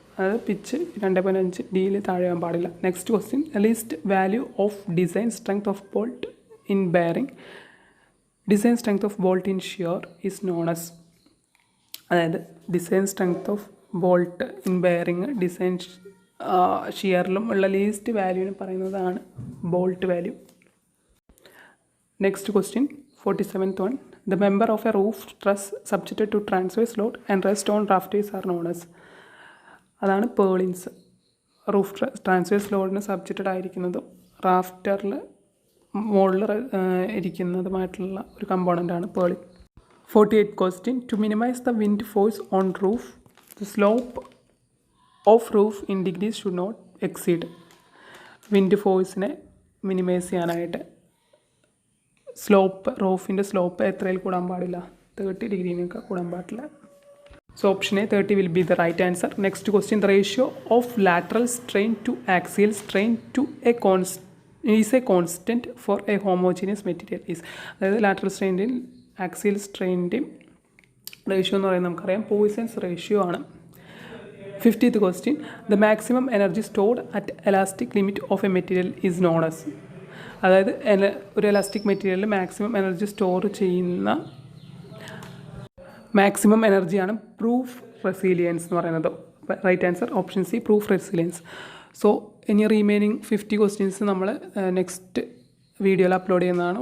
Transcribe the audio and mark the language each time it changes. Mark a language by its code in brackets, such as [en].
[ml] അതായത് പിച്ച് 2.5 ഡിയിൽ താഴെയാൻ പാടില്ല. [en] Next question, least value of design strength of bolt in bearing. Design strength of bolt in shear is known as. [ml] അതായത് design strength of bolt in bearing design ഷിയറിലും ഉള്ള least വാല്യൂവിന് പറയുന്നതാണ് bolt value. [en] Next question, 47th one, the member of a roof truss subjected to transverse load and rest on rafters are known as. [ml] അതാണ് പേളിൻസ്. Roof transverse ലോഡിന് subjected ആയിരിക്കുന്നതും റാഫ്റ്ററിൽ മുകളിൽ ഇരിക്കുന്നതുമായിട്ടുള്ള ഒരു കമ്പോണൻ്റാണ് Pearlin. [en] 48th question, to minimize the wind force on roof, the slope of roof in degrees should not exceed. [ml] Wind ഫോഴ്സിനെ minimise ചെയ്യാനായിട്ട് റൂഫിൻ്റെ slope എത്രയിൽ കൂടാൻ പാടില്ല? 30 ഡിഗ്രീനൊക്കെ കൂടാൻ പാടില്ല. [en] So option A 30 will be the right answer. Next question, the ratio of lateral strain to axial strain to is a constant for a homogeneous material is. [ml] അതായത് lateral സ്ട്രെയിൻ്റെയും axial സ്ട്രെയിൻ്റെയും ratio എന്ന് പറയുന്നത് നമുക്കറിയാം poisons ratio ആണ്. [en] 50th question, the maximum energy stored at elastic limit of a material is known as. [ml] അതായത് ഒരു elastic മെറ്റീരിയലിൽ maximum energy store ചെയ്യുന്ന maximum എനർജിയാണ് പ്രൂഫ് റെസിലിയൻസ് എന്ന് പറയുന്നത്. Right answer option C, proof resilience. So ഇനി remaining 50 questions നമ്മൾ next വീഡിയോയിൽ അപ്ലോഡ് ചെയ്യുന്നതാണ്.